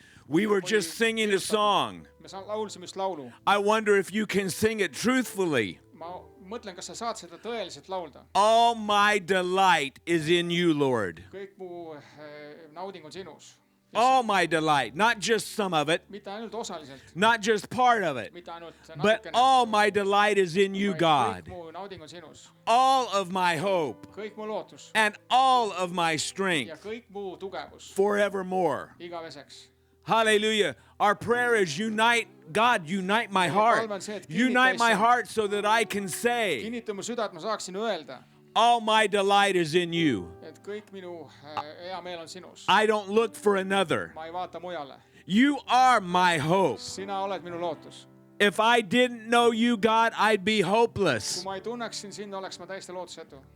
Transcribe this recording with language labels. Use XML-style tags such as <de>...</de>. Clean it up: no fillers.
<en>We were just singing a song.</en> <et>Me laulsime just laulu.</et> <en>I wonder if you can sing it truthfully.</en> <et>Ma mõtlen, kas sa saad seda tõeliselt laulda.</et> <en>All my delight is in you, Lord.</en> <et>Kõik mu nauding on sinus.</et> <en>All my delight, not just some of it,</en> <et>Mitte ainult osaliselt,</et> <en>not just part of it,</en> <et>mitte ainult</et> <en>but</en> <et>natukene.</et> <en>all my delight is in you,</en> <et>Vaid</et> <en>God.</en> <et>Kõik mu nauding on sinus.</et> <en>All of my hope</en> <et>Kõik mu lootus</et> <en>and all of my</en> <et>ja</et> <en>strength</en> <et>kõik mu tugevus</et> <en>forevermore.</en> <et>igaveseks.</et> <en>Hallelujah. Our prayer is unite, God, unite my heart. Unite my heart so that I can say,</en> <et>Kinnita mu süda, et ma saaksin öelda,</et> <en>all my delight is in you.</en> <et>et kõik minu hea meel on sinus.</et> <en>I don't look for another.</en> <et>Ma ei vaata mujale.</et> <en>You are my hope.</en> <et>Sina oled minu lootus.</et> <en>If I didn't know you, God, I'd be</en> <et>Kui</et> <en>hopeless.</en> <et>ma ei tunneksin sind, oleks ma täiesti lootusetu.</et>